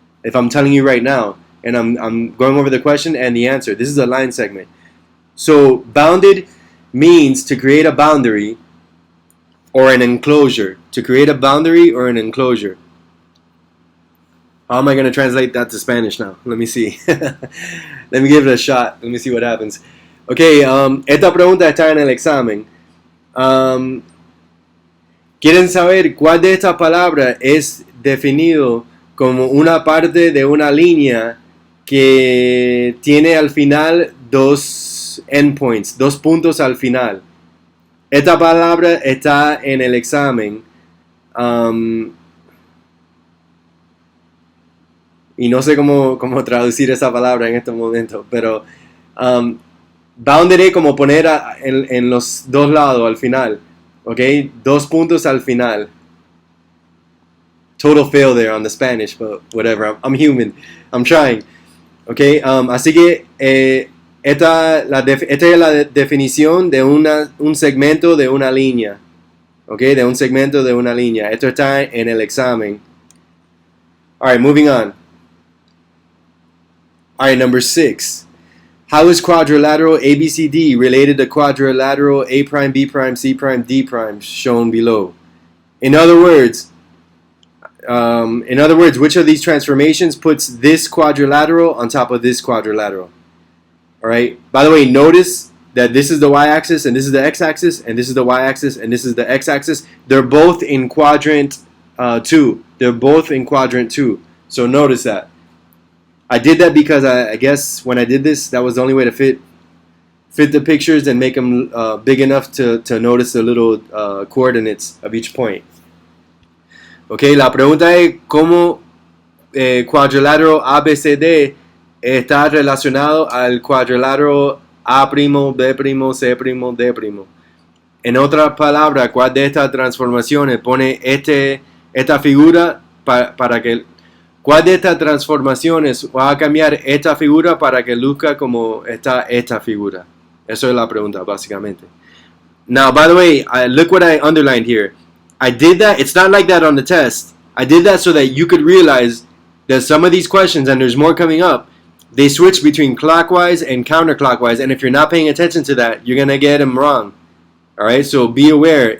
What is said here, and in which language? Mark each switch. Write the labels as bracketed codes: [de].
[en] If I'm telling you right now, and I'm going over the question and the answer. This is a line segment. So, bounded means to create a boundary or an enclosure. To create a boundary or an enclosure. How am I going to translate that to Spanish now? Let me see. Let me give it a shot. Let me see what happens. [es] Okay, esta pregunta está en el examen. ¿Quieren saber cuál de estas palabras es definido como una parte de una línea que tiene al final dos [en] endpoints, [es] dos puntos al final? Esta palabra está en el examen. Y no sé cómo traducir esa palabra en este momento, pero bounded es como poner en los dos lados al final, ¿ok? Dos puntos al final. [en] Total fail there on the Spanish, but whatever, I'm human, I'm trying, [es] ¿ok? Así que esta es la definición de un segmento de una línea, ¿ok? De un segmento de una línea. Esto está en el examen. [en] Alright, moving on. Alright, number 6. How is quadrilateral ABCD related to quadrilateral A prime, B prime, C prime, D prime shown below? In other words, which of these transformations puts this quadrilateral on top of this quadrilateral? Alright, by the way, notice that this is the y-axis and this is the x-axis and this is the y-axis and this is the x-axis. They're both in quadrant 2. They're both in quadrant 2. So notice that. I did that because I guess when I did this, that was the only way to fit the pictures and make them big enough to notice the little coordinates of each point. [es] Okay, la pregunta es cómo cuadrilátero ABCD está relacionado al cuadrilátero A', B', C', D'. En otras palabras, ¿cuál de estas transformaciones pone esta figura para que... ¿Cuál de estas transformaciones va a cambiar esta figura para que luzca como está esta figura? Eso es la pregunta, básicamente. [en] Now, by the way, look what I underlined here. I did that. It's not like that on the test. I did that so that you could realize that some of these questions, and there's more coming up, they switch between clockwise and counterclockwise. And if you're not paying attention to that, you're going to get them wrong. All right, so be aware.